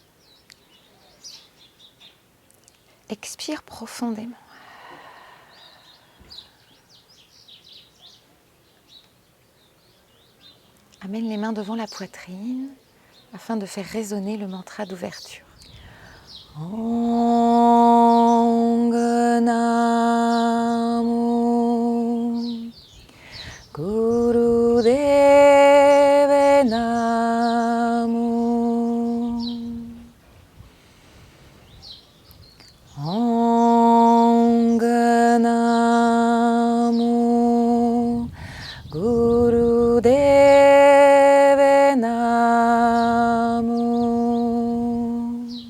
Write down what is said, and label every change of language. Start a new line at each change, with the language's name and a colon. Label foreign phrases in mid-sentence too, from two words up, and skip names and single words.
French: Expire profondément. Amène les mains devant la poitrine afin de faire résonner le mantra d'ouverture.
Punjabi: Ong Namo Gurudeve Namo Ong Namo Gurudeve Gurudeve Namo.